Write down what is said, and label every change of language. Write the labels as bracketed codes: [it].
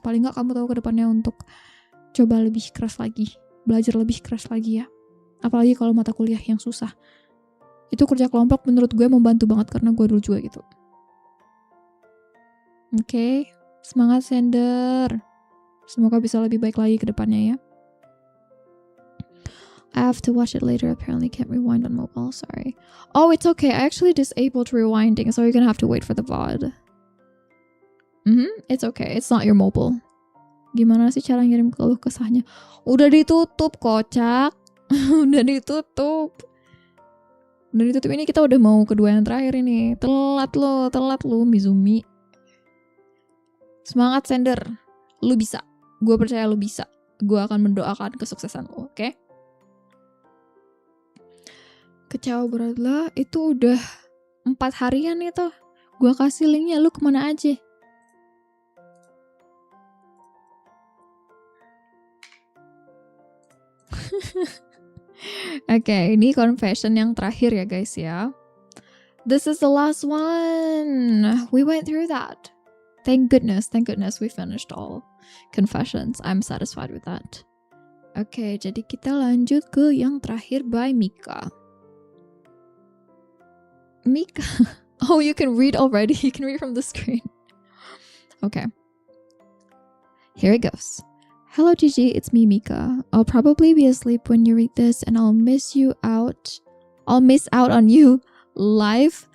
[id] Paling nggak kamu tahu kedepannya untuk coba lebih keras lagi, belajar lebih keras lagi ya. Apalagi kalau mata kuliah yang susah. Itu kerja kelompok menurut gue membantu banget karena gue dulu juga gitu. Oke, semangat Sender. Semoga bisa lebih baik lagi kedepannya ya. [en] I have to watch it later. Apparently can't rewind on mobile. Sorry. Oh, it's okay. I actually disabled rewinding, so you're gonna have to wait for the VOD. It's okay. It's not your mobile. [id] Gimana sih cara ngirim keluh kesahnya? Udah ditutup, kocak. Udah ditutup. Ini kita udah mau kedua yang terakhir ini. Telat lo, Mizumi. Semangat Sender. Lu bisa. Gue percaya lu bisa. Gue akan mendoakan kesuksesan lu, oke? Kecewa berat lah, itu udah 4 harian itu. Gua kasih linknya, lu kemana aja? Oke, ini confession yang terakhir ya guys ya. [en] This is the last one. We went through that. Thank goodness we finished all confessions. I'm satisfied with that. [id] Oke, jadi kita lanjut ke yang terakhir by Mika. [en] Oh, you can read already. You can read from the screen. Okay. Here it goes. Hello, Gigi. It's me, Mika. I'll probably be asleep when you read this, and I'll miss out on you live.